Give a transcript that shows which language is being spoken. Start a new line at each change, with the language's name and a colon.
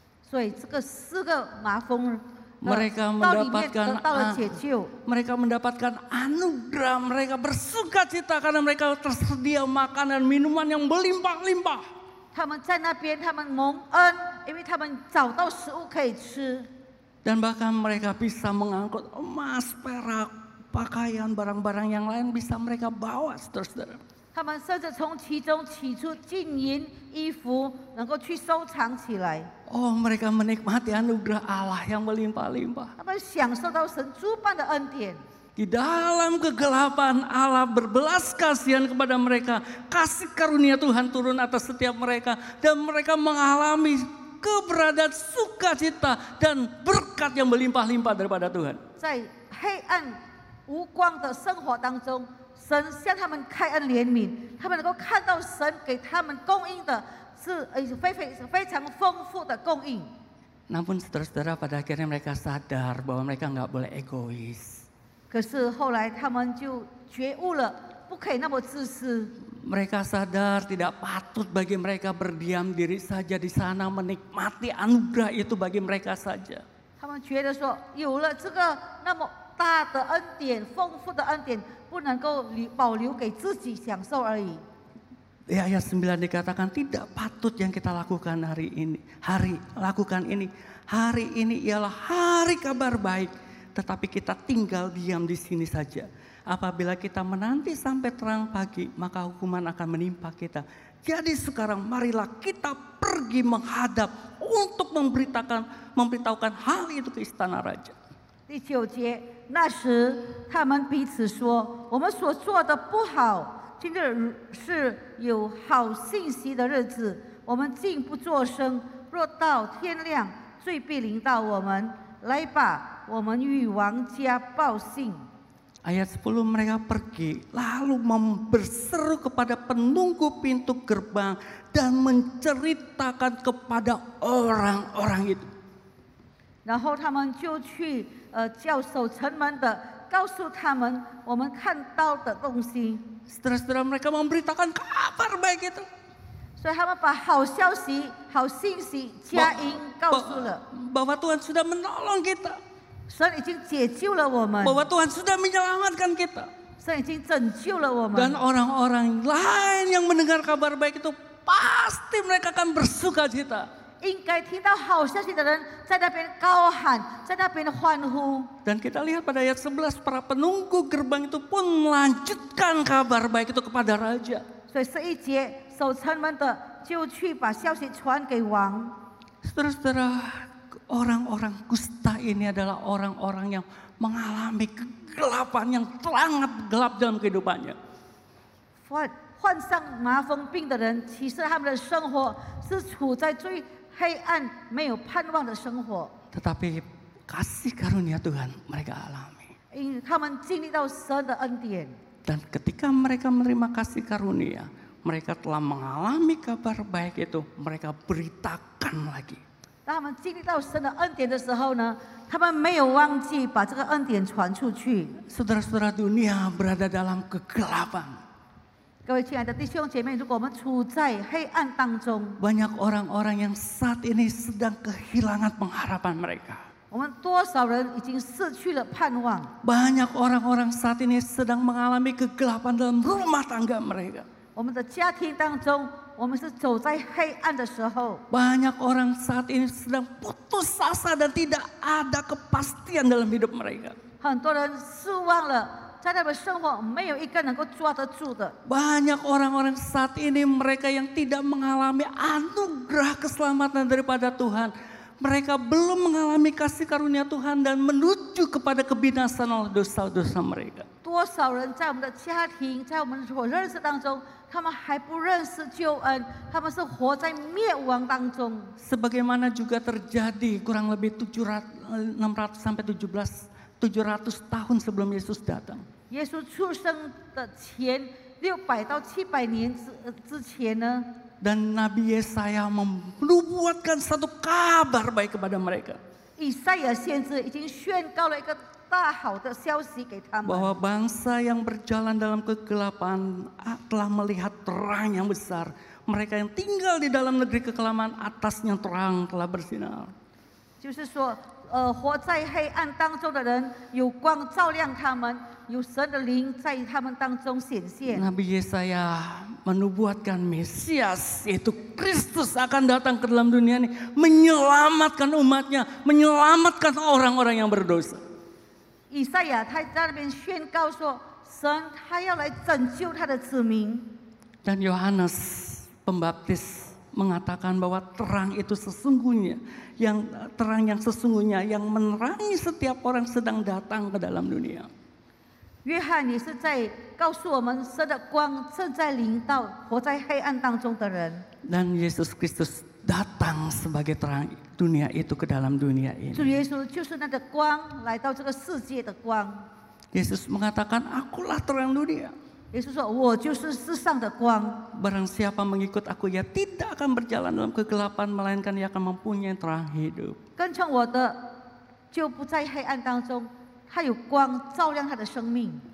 Chinese: 所以这个四个麻风。
Indonesian: Mereka
Chinese: 到里面
Indonesian: mendapatkan
Chinese: 得到了解救，
Indonesian: mereka mendapatkan anugerah, mereka bersukacita karena mereka tersedia makanan minuman yang berlimpah-limpah.
Chinese: 他们在那边，他们蒙恩，因为他们找到食物可以吃。
Indonesian: Dan bahkan mereka bisa mengangkut emas, perak, pakaian, barang-barang yang lain bisa mereka bawa, saudara-saudara.
Chinese: 他们甚至从其中取出金银衣服，能够去收藏起来。
Indonesian: Oh, mereka menikmati anugerah Allah yang berlimpah-limpah.
Chinese: 他们享受到神诸般的恩典。
Indonesian: Di dalam kegelapan Allah berbelas kasihan kepada mereka. Kasih karunia Tuhan turun atas setiap mereka. Dan mereka mengalami keberadaan sukacita dan berkat yang berlimpah-limpah daripada Tuhan.
Chinese: 在黑暗无光的生活当中，神向他们开恩怜悯，他们能够看到神给他们供应的是非常丰富的供应。
Indonesian: Namun saudara-saudara pada akhirnya mereka sadar bahwa mereka nggak boleh egois.
Chinese: 可是后来他们就觉悟了，不可以那么自私。
Indonesian: Mereka sadar tidak patut bagi mereka berdiam diri saja di sana menikmati anugerah itu bagi mereka saja.
Chinese: 他们觉得说，有了这个那么大的恩典、丰富的恩典，不能够保留给自己享受而已。
Indonesian: Di ayat 9 dikatakan tidak patut yang kita lakukan hari ini. Hari ini ialah hari kabar baik. Tetapi kita tinggal diam di sini saja. Apabila kita menanti sampai terang pagi, maka hukuman akan menimpa kita. Jadi sekarang marilah kita pergi menghadap untuk memberitahukan hal itu ke istana raja.
Chinese: 第9节，那时他们彼此说：“我们所做的不好。今日是有好信息的日子，我们竟不作声。若到天亮，罪必临到我们。来吧，我们与王家报信。”
Indonesian: Ayat 10 mereka pergi lalu berseru kepada penunggu pintu gerbang dan menceritakan kepada orang-orang itu.
Chinese: 然后他们就去叫守城门的，告诉他们我们看到的东西。
Indonesian: Saudara-saudara mereka memberitakan kabar baik itu.
Chinese: 所以他们把好消息、好信息佳音告诉了。
Indonesian: Bahwa Tuhan sudah menolong kita.
Chinese: 神已经解救了我们。
Indonesian: Bahwa Tuhan sudah menyelamatkan kita.
Chinese: 神已经拯救了我们。
Indonesian: Dan orang-orang lain yang mendengar kabar baik itu pasti mereka akan bersukacita.
Chinese: 应该听到好消息的人在那边高喊，在那边欢呼。
Indonesian: Dan kita lihat pada ayat 11 para penunggu gerbang itu pun melanjutkan kabar baik itu kepada raja.
Chinese: 所以11节守城门的就去把消息传给王。
Indonesian: Saudara-saudara, orang-orang kusta ini adalah orang-orang yang mengalami kegelapan yang sangat gelap dalam kehidupannya.
Chinese: 患上麻风病的人，其实他们的生活是处在最黑暗没有盼望的生活，
Indonesian: Tetapi kasih karunia Tuhan mereka alami.
Chinese: 因为他们经历到神的恩典。
Indonesian: Dan ketika mereka menerima kasih karunia, mereka telah mengalami kabar baik itu, mereka beritakan lagi.
Chinese: 当他们经历到神的恩典的时候呢，他们没有忘记把这个恩典传出去。
Indonesian: Saudara-saudara, dunia berada dalam kegelapan.
Chinese: 各位亲爱的弟兄姐妹，如果我们处在黑暗当中，
Indonesian: Banyak orang-orang yang saat ini sedang kehilangan pengharapan mereka.
Chinese: 我们多少人已经失去了盼望？
Indonesian: Banyak orang-orang saat ini sedang mengalami kegelapan dalam rumah tangga mereka.
Chinese: 我们的家庭当中，我们是走在黑暗的时候。
Indonesian: Banyak orang saat ini sedang putus asa dan tidak ada kepastian dalam hidup mereka.
Chinese: 很多人失望了，在他们生活没有一个能够抓得住的。
Indonesian: Banyak orang-orang saat ini mereka yang tidak mengalami anugerah keselamatan daripada Tuhan. Mereka belum mengalami kasih karunia Tuhan dan menuju kepada kebinasaan oleh dosa-dosa mereka.
Chinese: 多少人在我们的家庭，在我们所认识当中，他们还不认识救恩，他们是活在灭亡当中。
Indonesian: Sebagaimana juga terjadi kurang lebih 600 sampai 700 tahun sebelum Yesus datang.
Chinese: 耶稣出生的前600到700年之前呢，
Indonesian: Dan Nabi Yesaya menubuatkan satu kabar baik kepada mereka.
Chinese: 以赛亚先知已经宣告了一个大好的消息给他们。
Indonesian: Bahwa bangsa yang berjalan dalam kegelapan telah melihat terang yang besar. Mereka yang tinggal di dalam negeri kekelaman atasnya terang telah bersinar.
Chinese: 就是说，活在黑暗当中的人，有光照亮他们，有神的灵在他们当中显现。
Indonesian: Nabi Yesaya menubuatkan Mesias, yaitu Kristus akan datang ke dalam dunia ini, menyelamatkan umatnya, menyelamatkan orang-orang yang berdosa.
Chinese: 以赛亚他在那边宣告说，神他要来拯救他的子民。
Indonesian: Dan Yohanes Pembaptis mengatakan bahwa terang itu sesungguhnya, terang yang sesungguhnya yang menerangi setiap orang sedang datang ke dalam dunia.
Chinese: 约翰也是在告诉我们，神的光正在临到活在黑暗当中的人。
Indonesian: Dan Yesus Kristus datang sebagai terang dunia itu ke dalam dunia
Chinese: 主
Indonesian: ini.
Chinese: 耶稣就是那个光，来到这个世界的光。
Indonesian: Yesus mengatakan, akulah terang dunia.
Chinese: 耶稣说：“我就是世上的光。
Indonesian: Barang siapa mengikut aku, ia tidak akan berjalan dalam kegelapan, melainkan ia akan mempunyai terang hidup.
Chinese: 跟从我的，就不在黑暗当中，他有光照亮他的生命。”